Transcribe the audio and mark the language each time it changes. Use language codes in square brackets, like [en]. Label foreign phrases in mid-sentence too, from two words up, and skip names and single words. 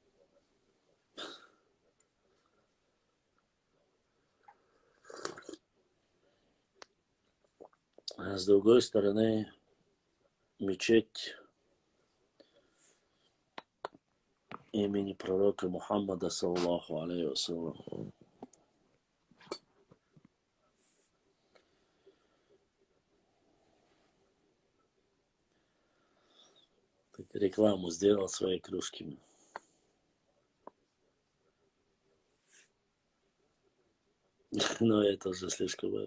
[ru] А с другой стороны, мечеть имени пророка Мухаммада, [ar] صلى الله عليه وسلم. [ru] Так рекламу сделал своей кружки. Но это уже слишком.